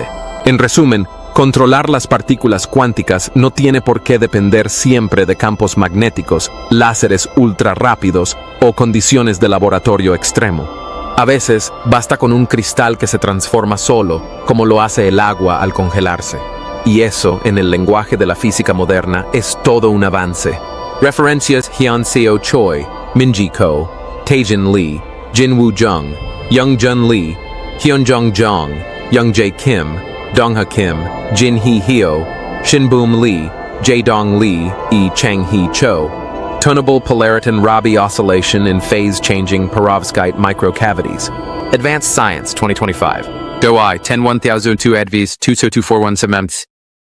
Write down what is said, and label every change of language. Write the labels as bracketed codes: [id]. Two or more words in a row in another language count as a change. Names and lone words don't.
[es] En resumen, controlar las partículas cuánticas no tiene por qué depender siempre de campos magnéticos, láseres ultra rápidos o condiciones de laboratorio extremo. A veces, basta con un cristal que se transforma solo, como lo hace el agua al congelarse. Y eso, en el lenguaje de la física moderna, es todo un avance. Referencias: Hyun-Seo Choi, Minji Ko, Taejin Lee, Jinwoo Jung, Youngjun Lee, Hyunjung Jong, Youngjae Kim, Dongha Kim, Jinhee Hyo, Shinboom Lee, Jaedong Lee, y Changhee Cho. [en] Exciton-polaritons oscillation in phase-changing perovskite microcavities. Advanced Science 2025. DOI 101002 ADVIS 20241 Sements.